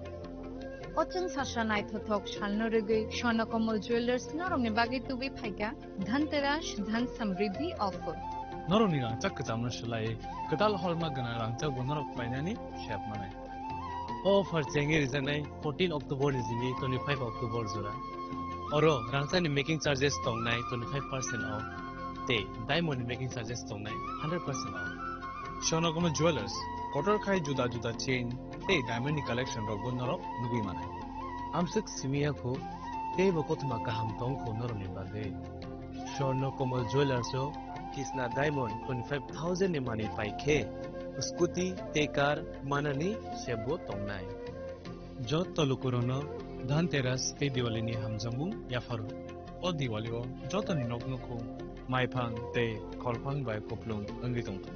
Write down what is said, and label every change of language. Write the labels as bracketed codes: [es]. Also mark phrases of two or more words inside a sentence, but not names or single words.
[trp] Ochang sasha nai thothok shalno rege Swarnakomal Jewelers noromni bagi tubi phaika dhanteras dhan samriddhi offer. Noroni rangchak kecamna shalai ketal holma gana rangchak bonorok painani shep manai. Offer chengi rizanai 14 October izini 25 October zura. Oro rangchani [en] making charges [trp] tongnai [en] 25% off. [trp] Te [en] diamond making charges [trp] tongnai [en] 100% off. [trp] Swarnakomal Jewelers kotor khai juda juda chain te diamond ni collection rok bonorok nugui manai. Amsik simia ko te bokotma kaham tong ko noroni bagai. Swarnakomal Jewelers o Kisna Diamond 25,000 ni money paike scooty tekar manani sebo tongnai jot tolukurono dhanteras te diwali ni hamjamu yafaru o diwali o jot ni noknoko maiphang te kholphang bai koplung angi tongto